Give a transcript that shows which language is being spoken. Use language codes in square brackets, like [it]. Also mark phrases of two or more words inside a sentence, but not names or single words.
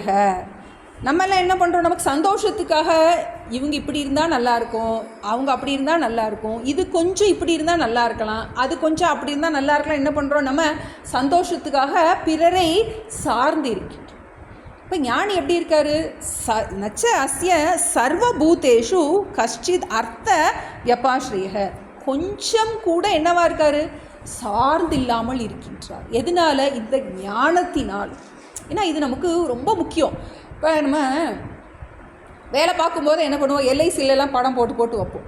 [ta] நம்மெல்லாம் என்ன பண்ணுறோம், நமக்கு சந்தோஷத்துக்காக இவங்க இப்படி இருந்தால் நல்லாயிருக்கும், அவங்க அப்படி இருந்தால் நல்லாயிருக்கும், இது கொஞ்சம் இப்படி இருந்தால் நல்லா இருக்கலாம், அது கொஞ்சம் அப்படி இருந்தால் நல்லா இருக்கலாம், என்ன பண்ணுறோம், நம்ம சந்தோஷத்துக்காக பிறரை சார்ந்து இருக்கின்றோம். இப்போ ஞானி எப்படி இருக்காரு, [sa] नच अस्य सर्वभूतेषु कश्चित् अर्थ व्यपाश्रयः. [ta] கொஞ்சம் கூட என்னவா இருக்காரு, சார்ந்து இல்லாமல் இருக்கின்றார். எதனால, இந்த ஞானத்தினால். ஏன்னா இது நமக்கு ரொம்ப முக்கியம். இப்போ நம்ம வேலை பார்க்கும்போது என்ன பண்ணுவோம், எல்ஐசிலெலாம் படம் போட்டு வைப்போம்.